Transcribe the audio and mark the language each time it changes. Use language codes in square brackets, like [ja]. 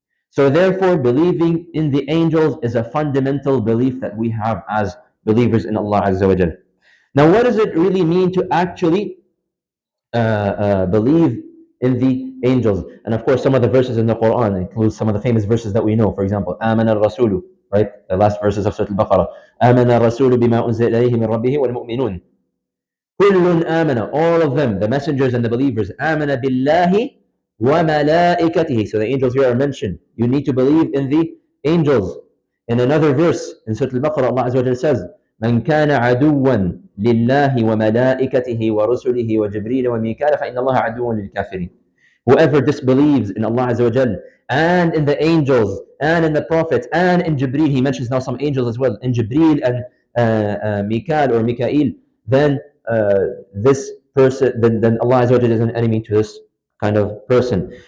[en] So therefore, believing in the angels is a fundamental belief that we have as believers in Allah Azza wa Jal. Now, what does it really mean to actually believe in the angels? And of course, some of the verses in the Quran include some of the famous verses that we know. For example, [ar] آمن الرسول, [en] right? The last verses of Surah Al-Baqarah. [ar] آمن الرسول بما أنزل إليه من ربه والمؤمنون. كل آمن, [en] all of them, the messengers and the believers. [ar] آمن بالله وملائكته. [en] So the angels here are mentioned. You need to believe in the angels. In another verse in Surah Al-Baqarah, Allah Azza wa Jalla says, [ar] من كان عدوا لله وملائكته ورسله وجبريل وميكال فإن الله عدو للكافرين. [en] Whoever disbelieves in Allah Azza wa Jal and in the angels and in the prophets and in Jibreel, he mentions now some angels as well, in Jibreel and Mikal or Mikael, then this person, then Allah Azza wa Jal is an enemy to this kind of person.